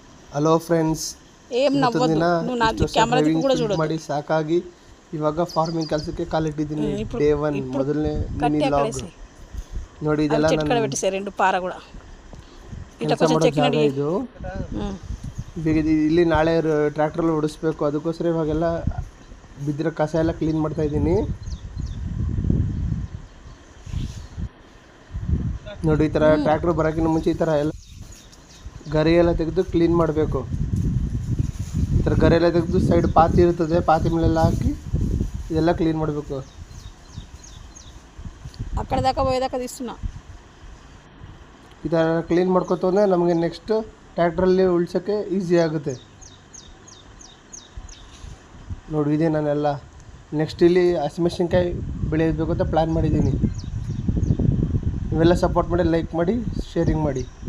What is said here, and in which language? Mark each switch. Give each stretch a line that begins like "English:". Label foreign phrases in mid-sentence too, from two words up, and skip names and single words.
English: Hello friends,
Telugu: ఏం
Kannada: ಇವತ್ತಿನ
Telugu: నవ్వద్దు
Kannada: ದಿನ
Telugu: నువ్వు నా
Kannada: ಇಷ್ಟು ವರ್ಷ
Telugu: కెమెరా తిప్పి
Kannada: ಡ್ರೈವಿಂಗ್
Telugu: కూడా
Kannada: ಫಿಲ್ಟ್
Telugu: చూడొద్దు.
Kannada: ಮಾಡಿ ಸಾಕಾಗಿ ಇವಾಗ ಫಾರ್ಮಿಂಗ್ ಕೆಲಸಕ್ಕೆ ಕಾಲಿಟ್ಟಿದ್ದೀನಿ.
Telugu: ఇప్పుడు
Kannada: ಡೇ 1
Telugu: ఇప్పుడు
Kannada: ಮೊದಲನೇ ಮಿನಿ
Telugu: కట్టి అక్కడ
Kannada: ಲಾಗ್
Telugu: వేసి
Kannada: ನೋಡಿ.
Telugu: అవి
Kannada: ಇದೆಲ್ಲ
Telugu: చెట్టు
Kannada: ನನ್ನ
Telugu: కడ పెట్టేసాయి రెండు పార కూడా ఇట్లా
Kannada: ಕೆಲಸ
Telugu: కొంచెం
Kannada: ಮಾಡೋ ಜಾಗ
Telugu: చెక్కినట్టు
Kannada: ಇದು. ಇಲ್ಲಿ ನಾಳೆ ಟ್ರ್ಯಾಕ್ಟ್ರಲ್ಲಿ ಓಡಿಸ್ಬೇಕು. ಅದಕ್ಕೋಸ್ಕರ ಇವಾಗೆಲ್ಲ ಬಿದ್ದಿರೋ ಕಸ ಎಲ್ಲ ಕ್ಲೀನ್ ಮಾಡ್ತಾ ಇದ್ದೀನಿ. ನೋಡಿ, ಈ ಥರ ಟ್ರ್ಯಾಕ್ಟ್ರ್ ಬರೋಕ್ಕಿಂತ ಮುಂಚೆ ಈ ಥರ ಎಲ್ಲ ಗರಿ ಎಲ್ಲ ತೆಗೆದು ಕ್ಲೀನ್ ಮಾಡಬೇಕು. ಈ ಥರ ಗರಿ ಎಲ್ಲ ತೆಗೆದು ಸೈಡ್ ಪಾತಿ ಇರ್ತದೆ, ಪಾತಿ ಮೇಲೆಲ್ಲ ಹಾಕಿ ಇದೆಲ್ಲ ಕ್ಲೀನ್ ಮಾಡಬೇಕು.
Telugu: అక్కడ దాకా పోయేదాకా తీస్తున్నా.
Kannada: ಈ ಥರ ಕ್ಲೀನ್ ಮಾಡ್ಕೊತಂದರೆ ನಮಗೆ ನೆಕ್ಸ್ಟ್ ಟ್ರ್ಯಾಕ್ಟ್ರಲ್ಲಿ ಉಳ್ಸೋಕ್ಕೆ ಈಸಿ ಆಗುತ್ತೆ. ನೋಡಿ, ಇದೆ ನಾನೆಲ್ಲ ನೆಕ್ಸ್ಟ್ ಇಲ್ಲಿ ಹಸಿಮೆಣಸಿನ್ಕಾಯಿ ಬೆಳೆಯಬೇಕು ಅಂತ ಪ್ಲ್ಯಾನ್ ಮಾಡಿದ್ದೀನಿ. ಇವೆಲ್ಲ ಸಪೋರ್ಟ್ ಮಾಡಿ, ಲೈಕ್ ಮಾಡಿ, ಶೇರಿಂಗ್ ಮಾಡಿ.